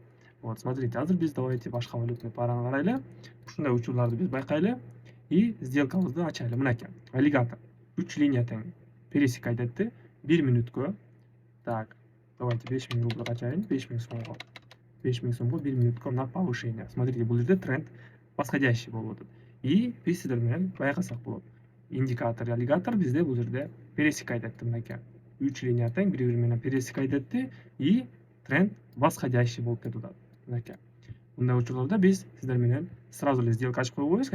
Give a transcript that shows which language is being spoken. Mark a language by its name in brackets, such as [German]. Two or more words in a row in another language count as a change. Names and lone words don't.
[Russian] Вот, смотрите, [Kyrgyz] азыр биз давайте башка валютный параны карайлы. Ушундай учурларды биз байкайлы и сделкабызды ачайлы. Мынакей аллигатор 3 линия тең пересекать этти 1 мүнөткө. [Russian] Так, давайте [Kyrgyz] 5000 рубль ачайын. 5000 сомго 1 мүнөткө [Russian] на повышение. [Kyrgyz] Смотрите, бул жерде тренд восходящий болуп атат. И биз сиздер менен байкасак болот. Индикатор аллигатор бизде бул жерде пересекать этти. Мынакей 3 линия тең бири менен пересекать этти и тренд восходящий болуп кетип атат. Мынакей мындай учурларда биз сиздер менен сразу эле сделка ачып койбойбуз.